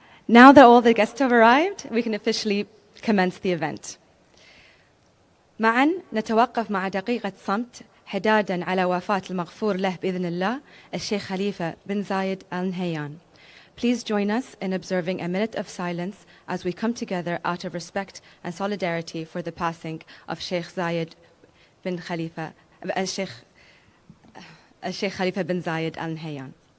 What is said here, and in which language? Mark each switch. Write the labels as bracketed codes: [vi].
[en] Now that all the guests have arrived, we can officially commence the event. [ar] معا نتوقف مع دقيقة صمت حدادا على وفاة المغفور له بإذن الله الشيخ خليفة بن زايد آل نهيان. [en] Please join us in observing a minute of silence as we come together out of respect and solidarity for the passing of Sheikh Zayed bin Khalifa, Sheikh Khalifa bin Zayed Al Nahyan.